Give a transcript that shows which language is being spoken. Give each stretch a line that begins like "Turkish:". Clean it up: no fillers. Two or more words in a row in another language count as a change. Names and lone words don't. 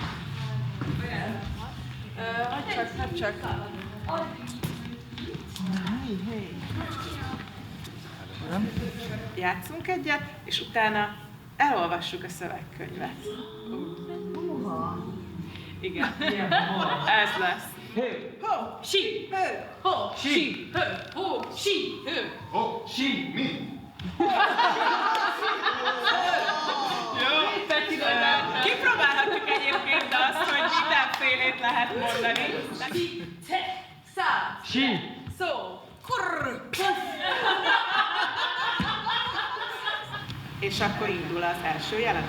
Hungarian: Hát csak. Játszunk egyet, és utána elolvassuk a szövegkönyvet. Igen, ez lesz. Ho, si, ho, si, ho, si, ho, si, mi? Kipróbálhatjuk egyébként azt, hogy mindenfélét lehet mondani. Si, te, szá, si, szó, kurr. És akkor indul az első jelenet.